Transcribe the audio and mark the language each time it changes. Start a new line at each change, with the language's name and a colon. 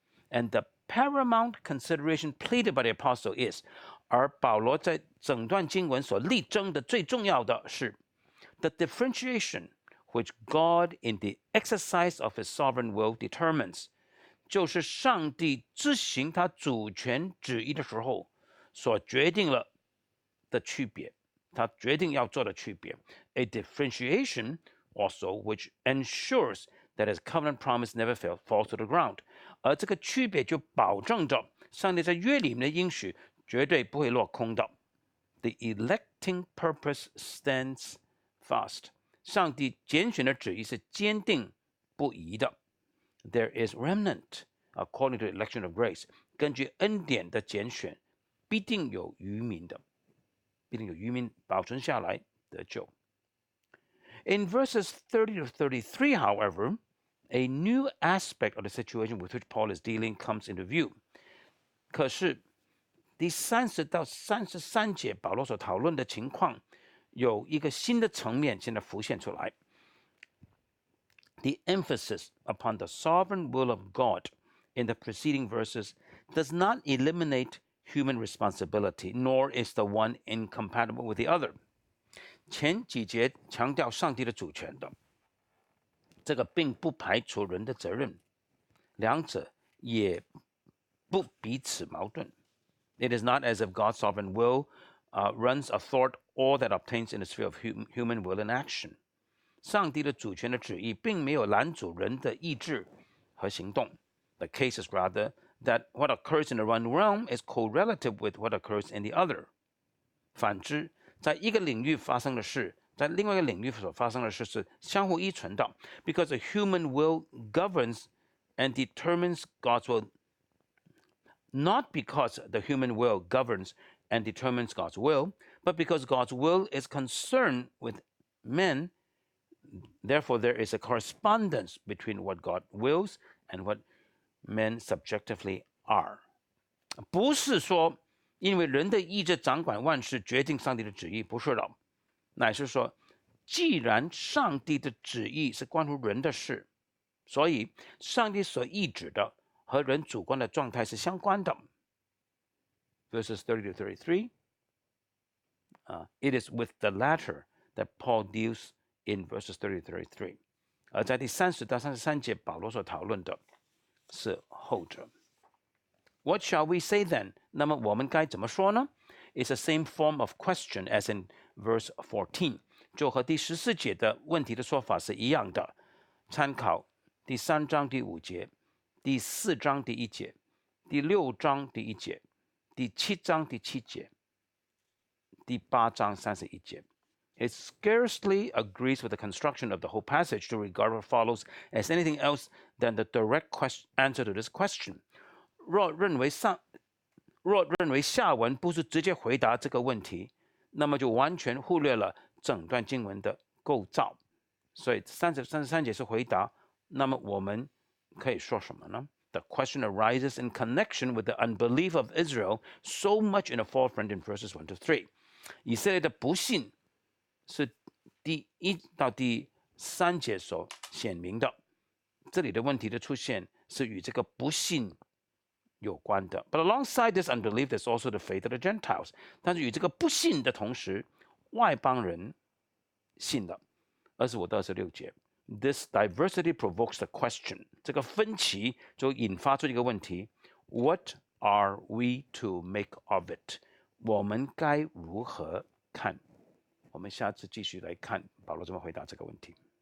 English: And the paramount consideration pleaded by the apostle is，
Chinese: 而保罗在整段经文所力争的最重要的是
English: the differentiation which God in the exercise of his sovereign will determines，
Chinese: 就是上帝执行他主权旨意的时候所决定了的区别，他决定要做的区别。
English: A differentiation also which ensures that his covenant promise never falls to the ground，
Chinese: 而这个区别就保证着上帝在约里面的应许绝对不会落空的。
English: The electing purpose stands fast，
Chinese: 上帝拣选的旨意是坚定不移的。
English: There is remnant according to the election of grace，
Chinese: 根据恩典的拣选，必定有渔民的，必定有渔民保存下来得救。
English: In verses 30 to 33, however, a new aspect of the situation with which Paul is dealing comes into view。
Chinese: 可是第30到33节保罗所讨论的情况有一个新的层面现在浮现出来。
English: The emphasis upon the sovereign will of God in the preceding verses does not eliminate human responsibility, nor is the one incompatible with the other。
Chinese: 前几节强调上帝的主权的，这个并不排除人的责任，两者也不彼此矛盾。
English: It is not as if God's sovereign will runs athwart all that obtains in the sphere of human will and action。
Chinese: 上帝的主权的旨意并没有拦阻人的意志和行动。
English: The case is rather that what occurs in the one realm is correlative with what occurs in the other。
Chinese: 反之，在一个领域发生的事，在另外一个领域所发生的事是相互依存的。
English: Because the human will governs and determines God's will, not because the human will governs and determines God's will, but because God's will is concerned with men. Therefore, there is a correspondence between what God wills and what men subjectively are。
Chinese: 不是说因为人的意志掌管万事，决定上帝的旨意，不是的，乃是说既然上帝的旨意是关乎人的事，所以上帝所意指的和人主观的状态是相关的。
English: Verses 30 to 33, it is with the latter that Paul deals in verses 30 to 33。
Chinese: 而在第30到33节，保罗所讨论的是后者。
English: What shall we say then？
Chinese: 那么我们该怎么说呢？
English: It's the same form of question as in verse 14，
Chinese: 就和第14节的问题的说法是一样的。参考第3章第5节、第4章第1节、第6章第1节、第7章第7节、第8章31节。
English: It scarcely agrees with the construction of the whole passage to regard what follows as anything else than the direct answer to this question。
Chinese: 若认为下文不是直接回答这个问题，那么就完全忽略了整段经文的构造。所以33节是回答，那么我们可以说什么呢？
English: The question arises in connection with the unbelief of Israel so much in the forefront in verses 1 to 3.
Chinese: 以色列的不信是第1到第3节所显明的，这里的问题的出现是与这个不信有关的。
English: But alongside this unbelief, there's also the faith of the Gentiles.
Chinese: 但是与这个不信的同时，外邦人信了。
English: 25到26节。This diversity provokes the question.
Chinese: 这个分歧就引发出一个问题
English: ：What are we to make of it?
Chinese: 我们该如何看？我们下次继续来看保罗怎么回答这个问题。